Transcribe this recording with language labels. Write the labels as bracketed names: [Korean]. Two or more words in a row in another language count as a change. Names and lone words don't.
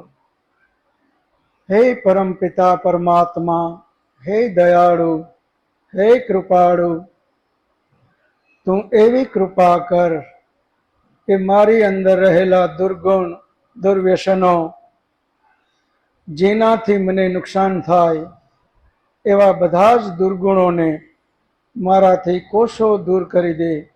[Gujarati] હે પરમ પિતા પરમાત્મા, હે દયાળુ, હે કૃપાળુ, તું એવી કૃપા કર કે મારી અંદર રહેલા દુર્ગુણ દુર્વ્યસનો જેનાથી મને નુકસાન થાય એવા બધા જ દુર્ગુણોને મારાથી કોષો દૂર કરી દે।